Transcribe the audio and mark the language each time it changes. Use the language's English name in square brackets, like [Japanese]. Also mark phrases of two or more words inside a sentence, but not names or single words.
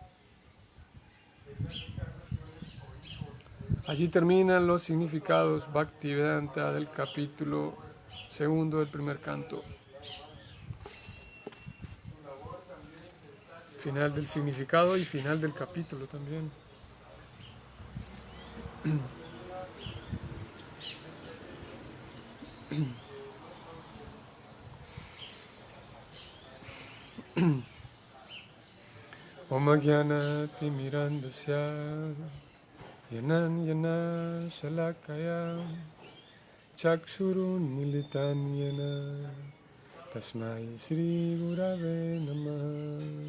[Spanish] Allí terminan los significados Bhaktivedanta del capítulo 2 del primer canto. Final del significado y final del capítulo también. [Sanskrit] Om Jnana Timirandasya Yananyana Shalakaya Chakshurun Militan Yana Tasmai Sri Gurave Namah